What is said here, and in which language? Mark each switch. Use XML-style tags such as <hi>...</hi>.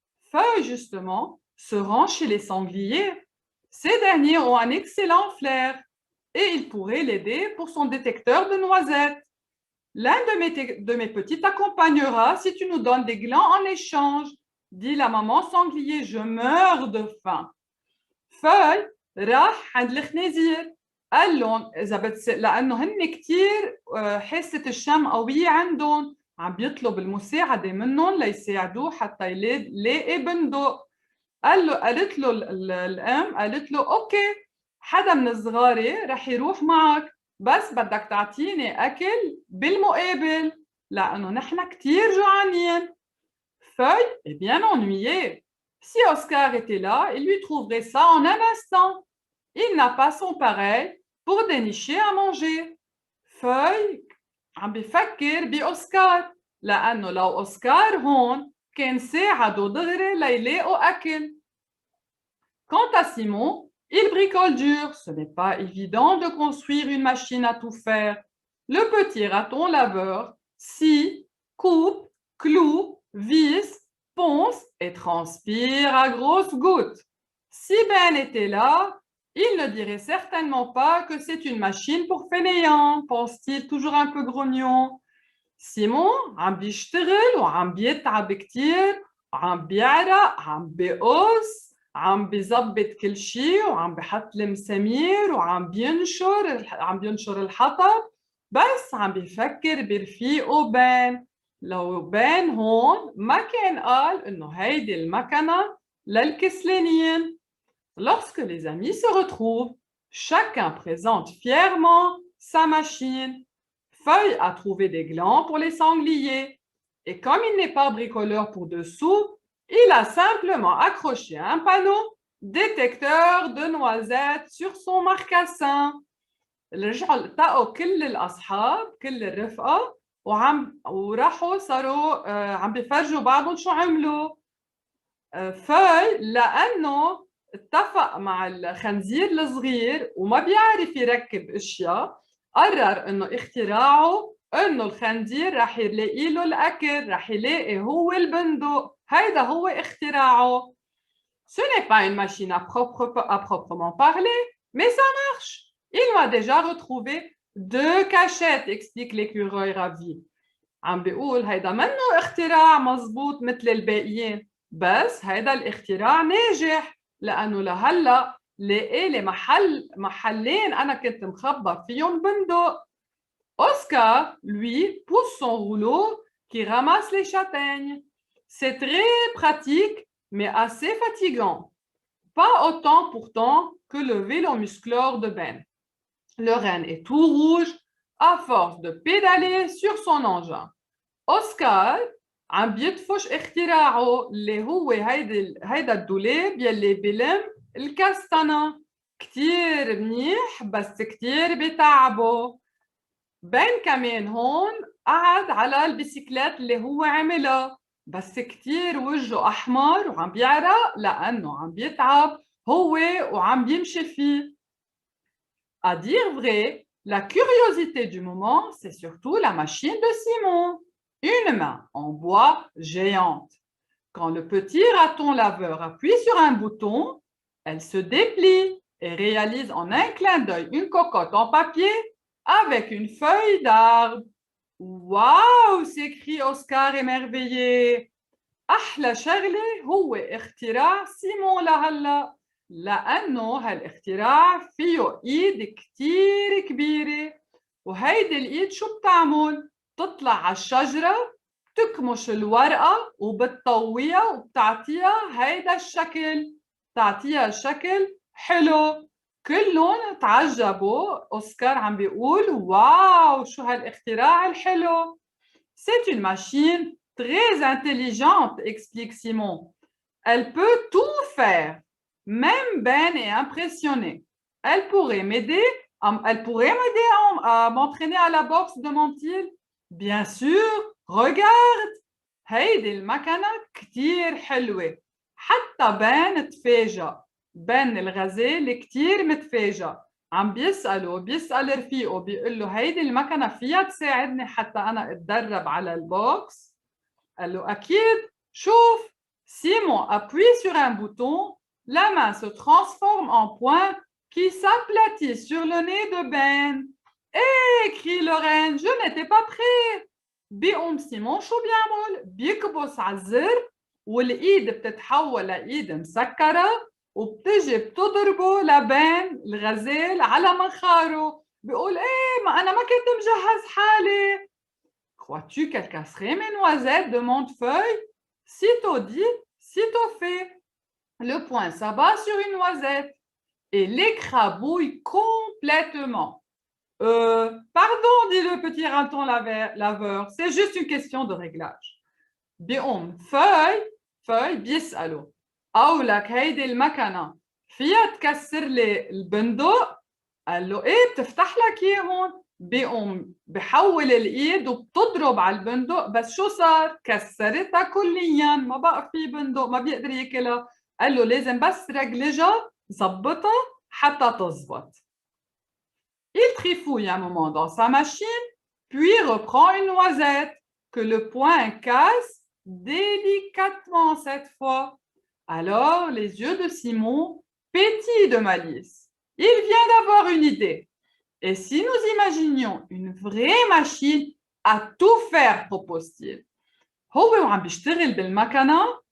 <fr>Feuille, justement, se rend chez les sangliers. Ces derniers ont un excellent flair et ils pourraient l'aider pour son détecteur de noisettes. L'un de mes petits t'accompagnera si tu nous donnes des glands en échange, dit la maman sanglier. Je meurs de faim.</fr> <ar>Feuille راح عند الخنازير قال لهم إذا لأنه هن كتير حاسة الشم قوية عندهم عم بيطلب المساعدة منهم ليساعدوه حتى يلاقي بندق. قالت له الأم قالت له أوكي حدا من الصغاري رح يروح معك بس بدك تعطيني أكل بالمقابل لأنه نحن كتير جوعانين.</ar> <fr>Feuille est bien ennuyé. Si Oscar était là, il lui trouverait ça en un instant. Il n'a pas son pareil pour dénicher à manger.</fr> <ar>Feuille عم بيفكر بأوسكار لأنه لو أوسكار هون كان ساعده دغري ليلاقوا أكل.</ar> <fr>Quant à Simon, il bricole dur. Ce n'est pas évident de construire une machine à tout faire. Le petit raton laveur scie, coupe, cloue, visse, ponce et transpire à grosses gouttes. Si Ben était là, il ne dirait certainement pas que c'est une machine pour fainéants, pense-t-il toujours un peu grognon.</fr> <ar>Simon عم بيشتغل وعم بيتعب كتير وعم بيعرق عم بيقص عم بيظبط كل شيء وعم بحط المسامير وعم بينشر الحطب، بس عم بيفكر برفيقه بان. لو بان هون ما كان قال إنه هيدي المكنة للكسلانين.</ar> <fr>Lorsque les amis se retrouvent, chacun présente fièrement sa machine. Feuille a trouvé des glands pour les sangliers. Et comme il n'est pas bricoleur pour dessous, il a simplement accroché un panneau détecteur de noisettes sur son marcassin.</fr> <ar>رجعوا التقوا كل الأصحاب كل الرفقة وراحوا صاروا عم بيفرجوا بعضهم شو عملوا. فوي لأنه اتفق مع الخنزير الصغير وما بيعرف يركب اشياء، قرر انه اختراعه انه الخنزير رح يلاقي له الاكل، رح يلاقي هو البندق، هيدا هو اختراعه.</ar> <fr>Ce n'est pas une machine à proprement parler, mais ça marche. Il m'a déjà retrouvé 2 cachettes, explique l'écureuil ravi.</fr> <ar>عم بيقول هيدا منه اختراع مزبوط مثل الباقيين، بس هيدا الاختراع ناجح لأنه لهلا لاقي لي محلين أنا كنت مخبى فيهم بندق.</ar> <fr>Oscar, lui, pousse son rouleau qui ramasse les châtaignes. C'est très pratique, mais assez fatigant. Pas autant pourtant que le vélo musclore de Ben. Le renne est tout rouge à force de pédaler sur son engin.</fr> <ar>Oscar عم بيدفش اختراعه اللي هو هيدا الدولاب يلي بلم الكستنة. كتير منيح بس كتير بتعبه. بن كمان هون قعد على البيسيكلات اللي هو عملها، بس كتير وجهه أحمر وعم بيعرق لأنه عم بيتعب هو وعم بيمشي فيه.</ar> <fr>À dire vrai, la curiosité du moment, c'est surtout la machine de Simon. Une main en bois géante. Quand le petit raton laveur appuie sur un bouton, elle se déplie et réalise en un clin d'œil une cocotte en papier avec une feuille d'arbre. Waouh! S'écrie Oscar émerveillé.</fr> <ar>أحلى شغلة هو اختراع سيمون لهلا، لأنه هالاختراع فيه إيد كتير كبيرة، وهيدي الإيد شو بتعمل؟ بتطلع على الشجرة، بتكمش الورقة وبتطويها وبتعطيها هيدا الشكل، بتعطيها شكل حلو. كلهم تعجبوا. أوسكار عم بيقول واو شو هالاختراع الحلو.</ar> <fr>C'est une machine très intelligente, explique Simon. Elle peut tout faire. Même Ben est impressionné. Elle pourrait m'aider à m'entraîner à la boxe, demande-t-il. Bien sûr, regarde.</fr> <ar>هيدي المكنة كتير حلوة. حتى بن تفاجأ. بن الغزال كتير متفاجأ. عم بيسأل رفيقه بيقول له هيدي المكنة فيها تساعدني حتى أنا أتدرب على البوكس؟ قال له أكيد. شوف.</ar> <fr>Simon appuie sur un bouton, la main se transforme en poing qui s'aplatit sur le nez de Ben. Hé, crie Lorraine, je n'étais pas prêt.</fr> <ar>بيقوم سيمون شو بيعمل؟ بيكبس على الزر والإيد بتتحول لإيد مسكرة وبتجي بتضربه لبين الغزال على منخاره. بيقول إيه ما أنا ما كنت مجهز حالي.</ar> <fr>Crois-tu qu'elle casserait mes noisettes? demande Feuille. Sitôt dit, sitôt fait. Le poing s'abat sur une noisette et l'écrabouille complètement. Pardon, dit le petit raton laveur, c'est juste une question de réglage.</fr> <ar>بيقوم فوي بيسأله قولك هيدي المكنة فيها تكسر لي البندق؟ قال له ايه بتفتح لك اياه هون. بيقوم بحول الايد وبتضرب على البندق، بس شو صار؟ كسرتها كليا، ما بقى في بندق ما بيقدر ياكلها. قال له لازم بس رجلجها زبطها حتى تزبط.</ar> <fr>Il trifouille un moment dans sa machine, puis reprend une noisette que le poing casse délicatement cette fois. Alors les yeux de Simon pétillent de malice. Il vient d'avoir une idée. Et si nous imaginions une vraie machine à tout faire, propose-t-il.</fr> <ar>هو وعم بيشتغل بالمكنة</ar>